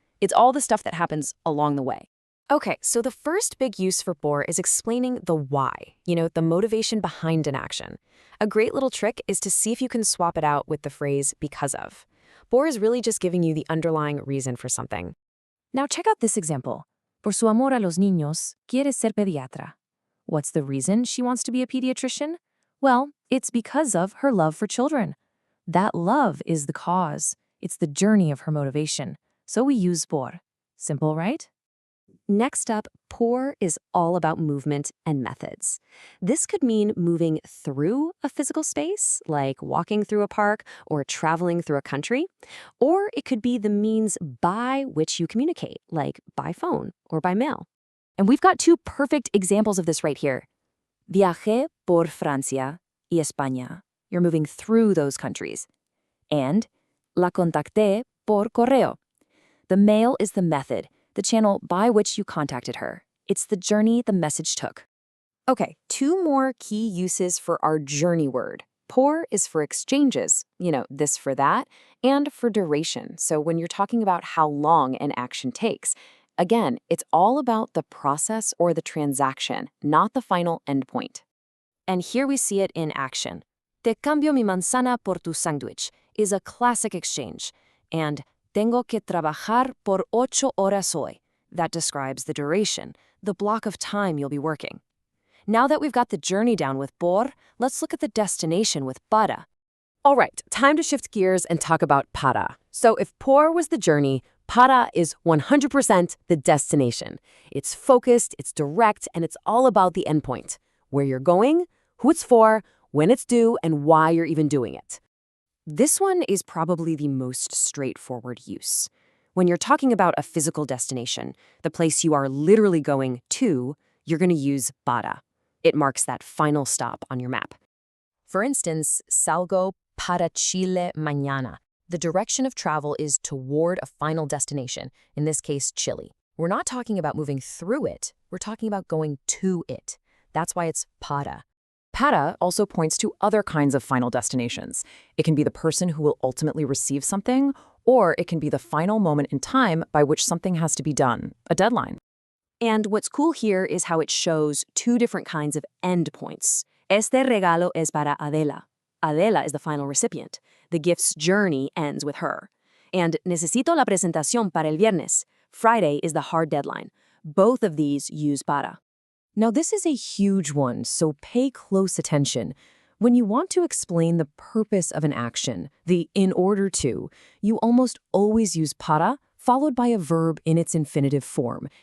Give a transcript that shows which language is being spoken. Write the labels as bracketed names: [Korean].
[English] It's all the stuff that happens along the way. Okay, so the first big use for por is explaining the why, the motivation behind an action. A great little trick is to see if you can swap it out with the phrase because of. Por is really just giving you the underlying reason for something. Now check out this example. [Spanish] Por su amor a los niños, quiere ser pediatra. [English] What's the reason she wants to be a pediatrician? Well, it's because of her love for children. That love is the cause. It's the journey of her motivation. So we use por. Simple, right? Next up, por is all about movement and methods. This could mean moving through a physical space, like walking through a park or traveling through a country, or it could be the means by which you communicate, like by phone or by mail. And we've got two perfect examples of this right here. [Spanish] Viajé por Francia y España. [English] You're moving through those countries. And [Spanish] la contacté por correo. [English] The mail is the method, the channel by which you contacted her. It's the journey the message took. Okay, two more key uses for our journey word. Por is for exchanges, this for that, and for duration. So when you're talking about how long an action takes, again, it's all about the process or the transaction, not the final endpoint. And here we see it in action. [Spanish] Te cambio mi manzana por tu sándwich [English] is a classic exchange. And [Spanish] tengo que trabajar por 8 horas hoy. [English] That describes the duration, the block of time you'll be working. Now that we've got the journey down with por, let's look at the destination with para. All right, time to shift gears and talk about para. So if por was the journey, para is 100% the destination. It's focused, it's direct, and it's all about the endpoint. Where you're going, who it's for, when it's due, and why you're even doing it. This one is probably the most straightforward use. When you're talking about a physical destination, the place you are literally going to, you're going to use para. It marks that final stop on your map. For instance, [Spanish] salgo para Chile mañana. [English] The direction of travel is toward a final destination, in this case, Chile. We're not talking about moving through it, we're talking about going to it. That's why it's para. Para also points to other kinds of final destinations. It can be the person who will ultimately receive something, or it can be the final moment in time by which something has to be done, a deadline. And what's cool here is how it shows two different kinds of endpoints. [Spanish] Este regalo es para Adela. [English] Adela is the final recipient. The gift's journey ends with her. And [Spanish] necesito la presentación para el viernes. [English] Friday is the hard deadline. Both of these use para. Now, this is a huge one, so pay close attention. When you want to explain the purpose of an action, the in order to, you almost always use para, followed by a verb in its infinitive form.